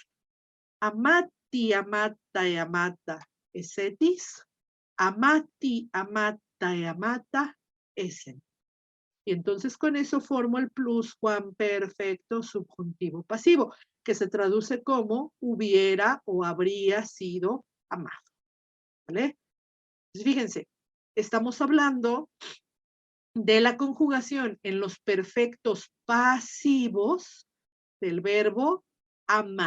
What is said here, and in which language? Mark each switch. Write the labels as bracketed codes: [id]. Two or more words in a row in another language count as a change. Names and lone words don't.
[la] Amati, amata, amata, esetis. Amati, amata, amata, esen. [es] Y entonces con eso formo el pluscuamperfecto subjuntivo pasivo, que se traduce como hubiera o habría sido amado. ¿Vale? Entonces, fíjense, estamos hablando de la conjugación en los perfectos pasivos del verbo amar.